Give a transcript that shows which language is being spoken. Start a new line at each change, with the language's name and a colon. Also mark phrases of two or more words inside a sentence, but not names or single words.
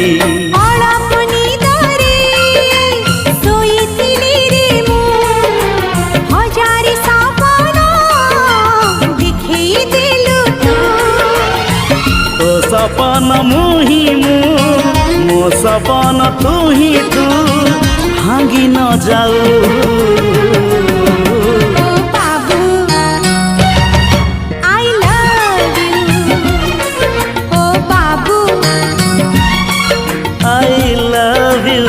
Odia: ଅଳପ ନିଦରେ ଶୋଇଥିଲି ରେ ମୁଁ ହଜାରେ ସପନ ଦେଖେଇ ଦେଲୁ ତୁ ତୋ ସପନ ମୁହିଁ ମୁଁ ମୋ ସପନ ତୁ ହିଁ ତୁ ଭାଙ୍ଗି ନ ଯାଉ ଓ ବାବୁ
English: I love you
Odia: ଓ ବାବୁ
English: I love you